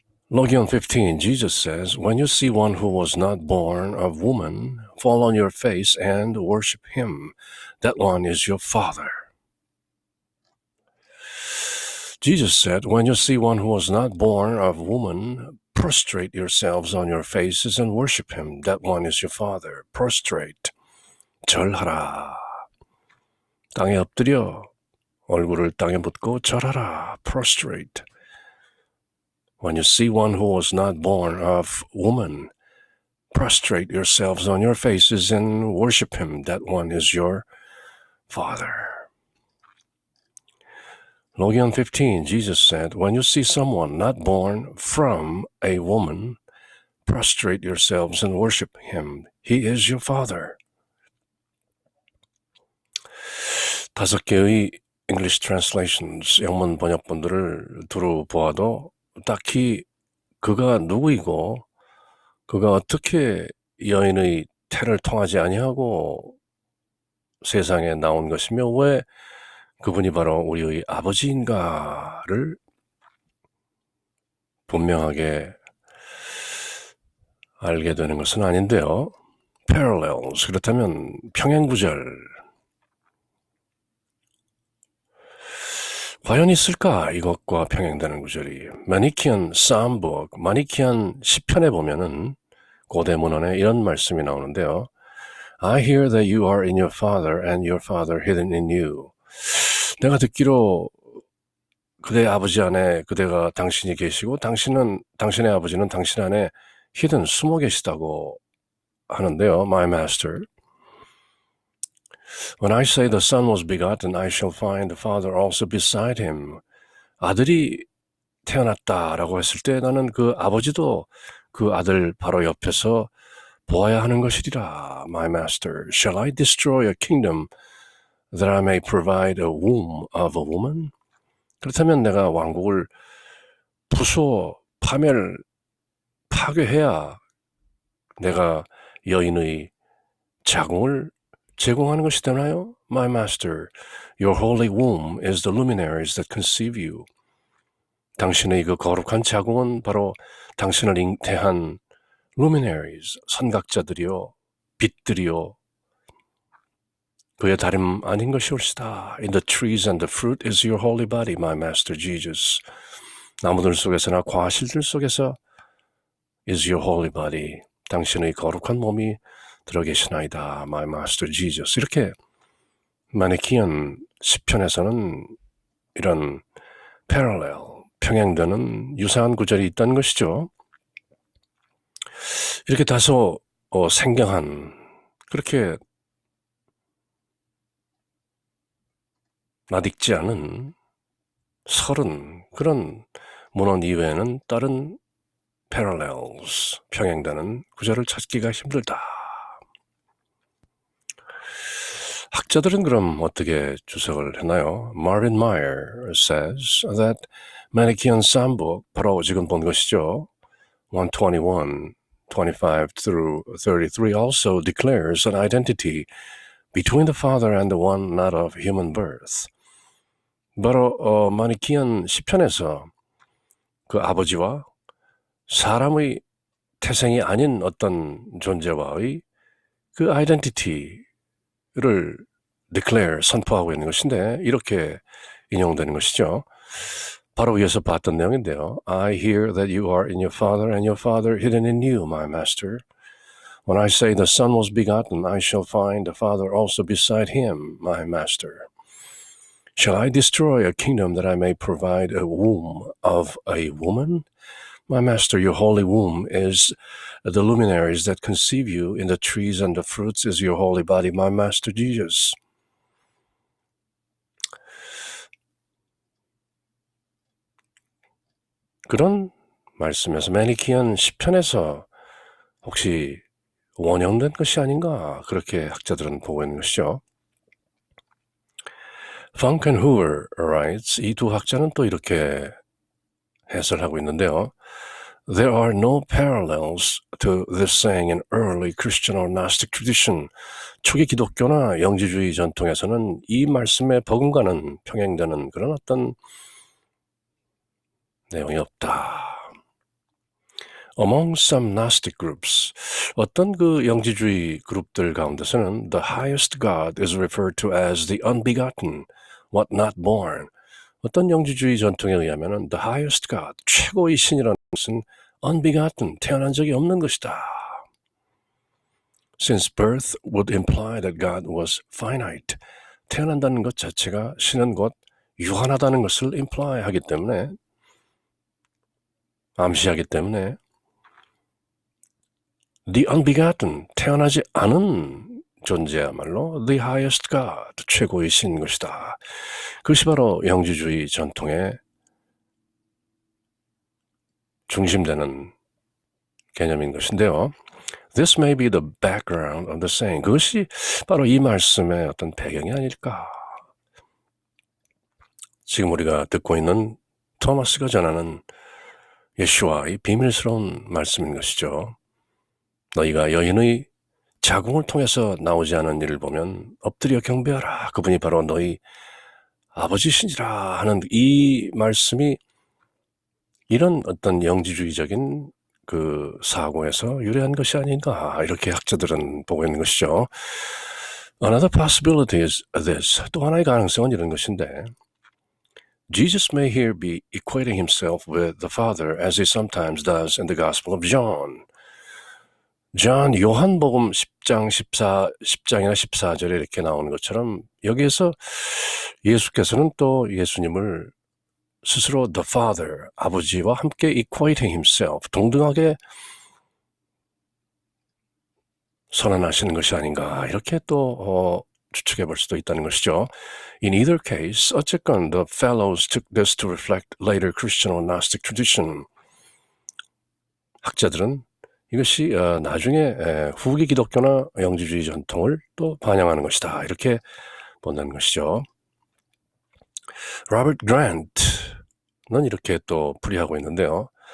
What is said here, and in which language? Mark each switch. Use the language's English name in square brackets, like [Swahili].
[English] Logion 15, Jesus says, When you see one who was not born of woman, fall on your face and worship him. That one is your father. Jesus said, When you see one who was not born of woman, prostrate yourselves on your faces and worship him. That one is your father. Prostrate. [Korean] 절하라. 땅에 엎드려 얼굴을 땅에 묻고 절하라. [English] Prostrate. When you see one who was not born of woman, prostrate yourselves on your faces and worship him. That one is your father. Logion 15, Jesus said, When you see someone not born from a woman, prostrate yourselves and worship him. He is your father. [Korean] 5개의 [English] English translations, [Korean] 영문 번역본들을 두루 보아도 딱히 그가 누구이고 그가 어떻게 여인의 태를 통하지 아니하고 세상에 나온 것이며 왜 그분이 바로 우리의 아버지인가를 분명하게 알게 되는 것은 아닌데요. parallels, 그렇다면 평행구절, 과연 있을까? 이것과 평행되는 구절이. 마니키안 사음북, 마니키안 시편에 보면은 고대 문헌에 이런 말씀이 나오는데요. [English] I hear that you are in your father and your father hidden in you. [Korean] 내가 듣기로 그대 아버지 안에 그대가 당신이 계시고 당신의 아버지는 당신 안에 hidden 숨어 계시다고 하는데요. [English] My master. When I say the son was begotten, I shall find the father also beside him. [Korean] 아들이 태어났다라고 했을 때 나는 그 아버지도 그 아들 바로 옆에서 보아야 하는 것이리라. [English] My master, shall I destroy a kingdom that I may provide a womb of a woman? [Korean] 그렇다면 내가 왕국을 부수어 파괴해야 내가 여인의 자궁을 제공하는 것이 되나요? [English] My master, your holy womb is the luminaries that conceive you. [Korean] 당신의 그 거룩한 자궁은 바로 당신을 잉태한 luminaries, 선각자들이요, 빛들이요, 그의 다름 아닌 것이 옳시다. [English] In the trees and the fruit is your holy body, my master Jesus. [Korean] 나무들 속에서나 과실들 속에서 [English] is your holy body. [Korean] 당신의 거룩한 몸이 들어 계시나이다. [English] My master Jesus. [Korean] 이렇게 마니키안 시편에서는 이런 parallel, 평행되는 유사한 구절이 있다는 것이죠. 이렇게 다소 생경한, 그렇게 낯익지 않은 설은 그런 문헌 이외에는 다른 parallels, 평행되는 구절을 찾기가 힘들다. 학자들은 그럼 어떻게 주석을 했나요? [English] Marvin Meyer says that Manichaean Psalmbook, [Korean] 바로 지금 본 것이죠. [English] 121, 25 through 33 also declares an identity between the Father and the one not of human birth. [Korean] 바로 마니키안 시편에서 그 아버지와 사람의 태생이 아닌 어떤 존재와의 그 아이덴티티를 declare, 선포하고 있는 것인데 이렇게 인용되는 것이죠. 바로 위에서 봤던 내용인데요. [English] I hear that you are in your father and your father hidden in you, my master. When I say the son was begotten, I shall find the father also beside him, my master. Shall I destroy a kingdom that I may provide a womb of a woman? My master, your holy womb is the luminaries that conceive you. In the trees and the fruits is your holy body, my master Jesus. [Korean] 그런 말씀에서 마니키안 시편에서 혹시 원형된 것이 아닌가 그렇게 학자들은 보고 있는 것이죠. [English] Frankenhoover writes, [Korean] 이 두 학자는 또 이렇게 해설하고 있는데요. [English] There are no parallels to this saying in early Christian or Gnostic tradition. [Korean] 초기 기독교나 영지주의 전통에서는 이 말씀에 버금가는 평행되는 그런 어떤 내용이 없다. [English] Among some Gnostic groups, [Korean] 어떤 그 영지주의 그룹들 가운데서는 [English] the highest God is referred to as the unbegotten, what not born. [Korean] 어떤 영지주의 전통에 의하면 [English] the highest God, [Korean] 최고의 신이라는 것은 unbegotten, 태어난 적이 없는 것이다. [English] Since birth would imply that God was finite, [Korean] 태어난다는 것 자체가 신은 곧 유한하다는 것을 imply 하기 때문에, 암시하기 때문에 [English] the unbegotten, [Korean] 태어나지 않은 존재야말로 [English] the highest God, [Korean] 최고의 신인 것이다. 그것이 바로 영지주의 전통의 중심되는 개념인 것인데요. This may be the background of the saying. 그것이 바로 이 말씀의 어떤 배경이 아닐까. 지금 우리가 듣고 있는 토마스가 전하는 예수와의 비밀스러운 말씀인 것이죠. 너희가 여인의 자궁을 통해서 나오지 않은 일을 보면 엎드려 경배하라. 그분이 바로 너희 아버지시니라 하는 이 말씀이 이런 어떤 영지주의적인 그 사고에서 유래한 것이 아닌가 이렇게 학자들은 보고 있는 것이죠. [English] Another possibility is this. [Korean] 또 하나의 가능성은 이런 것인데 [English] Jesus may here be equating himself with the Father as he sometimes does in the Gospel of John. [Korean] 요한복음 10장이나 14절에 이렇게 나오는 것처럼 여기에서 예수께서는 또 예수님을 스스로 [English] the Father, [Korean] 아버지와 함께 [English] equating himself, [Korean] 동등하게 선언하시는 것이 아닌가 이렇게 또 추측해 볼 수도 있다는 것이죠. [English] In either case, [Korean] 어쨌건 [English] the fellows took this to reflect later Christian or Gnostic tradition. [Korean] 학자들은 이것이 나중에 후기 기독교나 영지주의 전통을 또 반영하는 것이다 이렇게 본다는 것이죠. 로버트 그랜트는 이렇게 또 풀이하고 있는데요.